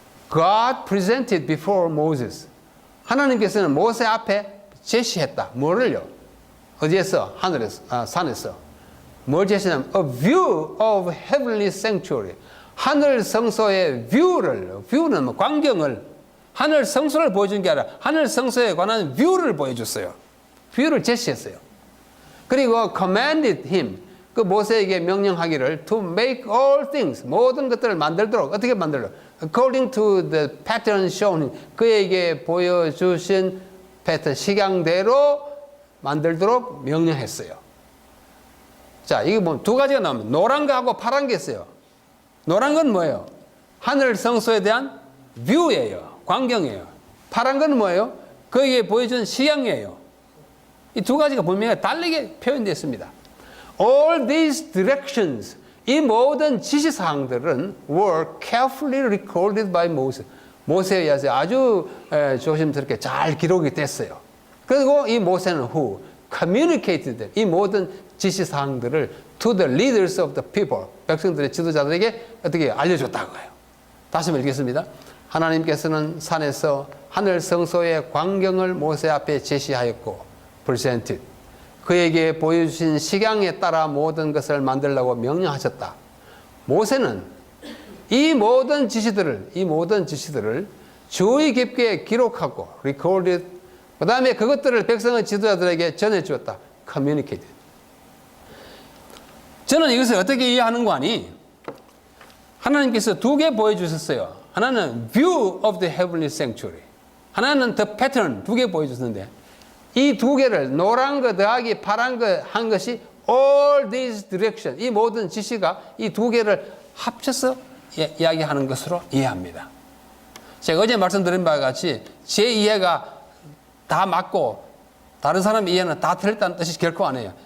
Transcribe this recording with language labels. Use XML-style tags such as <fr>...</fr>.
<en>God presented before Moses.</en> <ko>하나님께서는 모세 앞에 제시했다. 뭐를요? 어디에서? 하늘에서, 산에서. 뭘 제시하냐면</ko> <en>a view of heavenly sanctuary.</en> <ko>하늘 성소의 뷰는 뭐 광경을, 하늘 성소를 보여준 게 아니라 하늘 성소에 관한 뷰를 보여줬어요. 뷰를 제시했어요. 그리고</ko> <en>commanded him.</en> <ko>그 모세에게 명령하기를</ko> <en>to make all things,</en> <ko>모든 것들을 만들도록, 어떻게 만들도록?</ko> <en>according to the pattern shown.</en> <ko>그에게 보여주신 패턴, 식양대로 만들도록 명령했어요. 자, 이게 뭐 두 가지가 나오면 노란 거하고 파란 게 있어요. 노란 건 뭐예요? 하늘 성소에 대한 뷰예요. 광경이에요. 파란 건 뭐예요? 거기에 보여준 식양이에요. 이 두 가지가 분명히 다르게 표현되어 있습니다.</ko> <en>All these directions,</en> <ko>이 모든 지시사항들은</ko> <en>were carefully recorded by Moses.</en> <ko>모세에 의해서 아주 조심스럽게 잘 기록이 됐어요. 그리고 이 모세는</ko> <en>who communicated</en> <ko>이 모든 지시사항들을</ko> <en>to the leaders of the people,</en> <ko>백성들의 지도자들에게 어떻게 알려줬다고 해요. 다시 한번 읽겠습니다. 하나님께서는 산에서 하늘 성소의 광경을 모세 앞에 제시하였고 presented. 그에게 보여주신 식양에 따라 모든 것을 만들라고 명령하셨다. 모세는 이 모든 지시들을 주의 깊게 기록하고 recorded. 그 다음에 그것들을 백성의 지도자들에게 전해주었다.</ko> <en>communicated.</en> <ko>저는 이것을 어떻게 이해하는 거 아니? 하나님께서 두 개 보여주셨어요. 하나는</ko> <en>view of the heavenly sanctuary.</en> <ko>하나는</ko> <en>the pattern</en> <ko>두 개 보여주셨는데 이 두 개를 노란 거 더하기 파란 거 한 것이</ko> <en>all these direction.</en> <ko>이 모든 지시가 이 두 개를 합쳐서 이야기하는 것으로 이해합니다. 제가 어제 말씀드린 바와 같이 제 이해가 다 맞고 다른 사람의 이해는 다 틀렸다는 뜻이 결코 아니에요.</ko>